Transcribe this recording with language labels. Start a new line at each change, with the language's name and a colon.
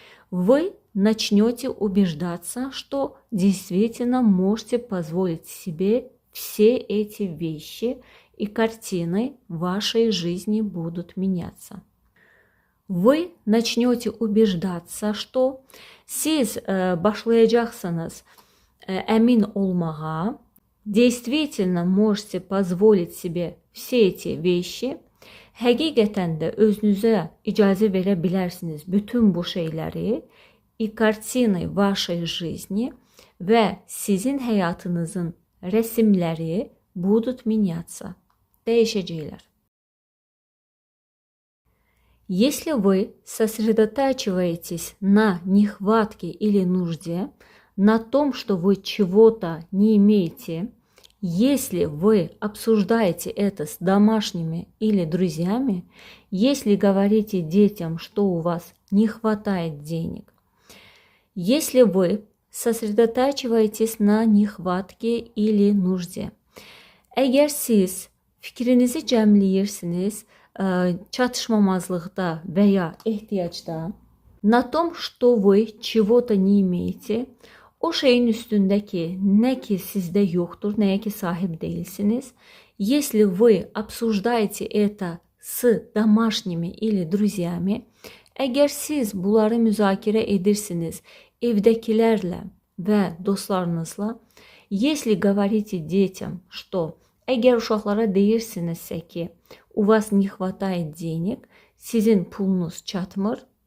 Russian: Вы начнете убеждаться, что действительно можете позволить себе все эти вещи, и картины вашей жизни будут меняться. Вы начнете убеждаться, что
Azerbaijani: siz başlayacaqsınız əmin olmağa,
Russian: действительно можете позволить себе все эти вещи.
Azerbaijani: Həqiqətən də özünüzə icazə verə bilərsiniz bütün bu şeyləri,
Russian: и картины вашей жизни
Azerbaijani: və sizin həyatınızın rəsimləri
Russian: будут меняться.
Azerbaijani: Dəyişəcəklər.
Russian: Если вы сосредотачиваетесь на нехватке или нужде, на том, что вы чего-то не имеете, если вы обсуждаете это с домашними или друзьями, если говорите детям, что у вас не хватает денег, если вы sosredotачиваетесь на nехватке или нужде.
Azerbaijani: Əgər siz fikrinizi cəmləyirsiniz çatışmamazlıqda və ya ehtiyacda,
Russian: на том, что вы чего-то не имеете,
Azerbaijani: o şeyin üstündeki nə ki sizdə yoxdur, nəyə ki sahib değilsiniz,
Russian: если вы обсуждаете это с домашними или друзьями,
Azerbaijani: əgər siz bunları müzakirə edirsiniz evdəkilərlə və dostlarınızla,
Russian: если говорите детям, что
Azerbaijani: əgər uşaqlara deyirsinizsə ki,
Russian: у вас не хватает денег,
Azerbaijani: sizin pulunuz çatmır,